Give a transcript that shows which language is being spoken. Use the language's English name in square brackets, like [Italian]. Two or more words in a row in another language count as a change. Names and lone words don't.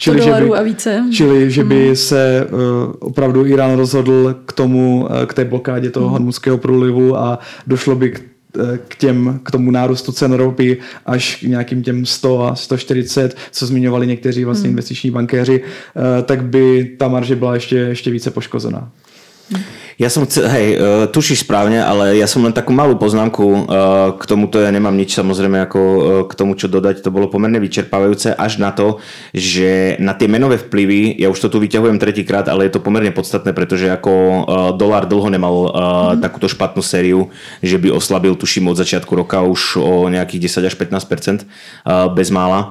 [Czech] čili že by se opravdu Irán rozhodl k té blokádě toho Hormuzského průlivu a došlo by k tomu nárůstu cen ropy až k nějakým těm 100 a 140, co zmiňovali někteří vlastně investiční bankéři, tak by ta marže byla ještě více poškozená. [Slovak] Ja som tušíš správne, ale ja som len takú malú poznámku k tomuto, ja nemám nič samozrejme ako k tomu, čo dodať, to bolo pomerne vyčerpávajúce až na to, že na tie menové vplyvy, ja už to tu vyťahujem tretíkrát, ale je to pomerne podstatné, pretože ako dolár dlho nemal takúto špatnú sériu, že by oslabil, tuším, od začiatku roka už o nejakých 10 až 15% bez mála.